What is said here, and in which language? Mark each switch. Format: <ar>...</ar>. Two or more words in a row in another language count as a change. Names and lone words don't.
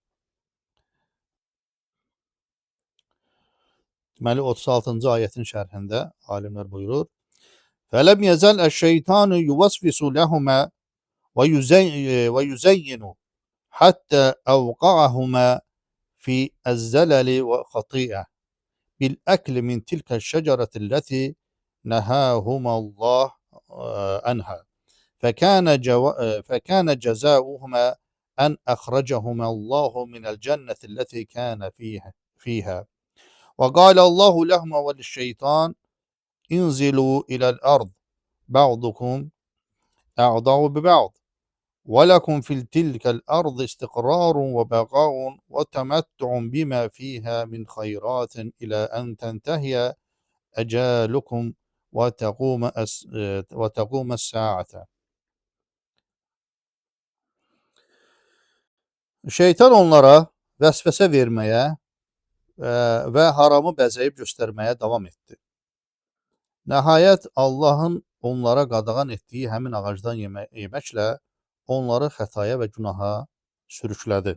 <az>Deməli 36-cı ayətin şərhində alimlər buyurur:</az> <ar>"فلم يزل الشيطان يوسوس لهما ويزين حتى أوقعهما في الزلل والخطيئة بالأكل من تلك الشجرة التي نهاهما الله عنها. فكان جزاؤهما أن أخرجهما الله من الجنة التي كان فيها وقال الله لهما وللشيطان انزلوا إلى الأرض بعضكم أعضاء ببعض ولكم في تلك الأرض استقرار وبقاء وتمتع بما فيها من خيرات إلى أن تنتهي أجالكم وتقوم الساعة."</ar> <az>Şeytan onlara vəsvəsə verməyə və haramı bəzəyib göstərməyə davam etdi. Nəhayət Allahın onlara qadağan etdiyi həmin ağacdan yeməklə onları xətaya və günaha sürüklədi.</az>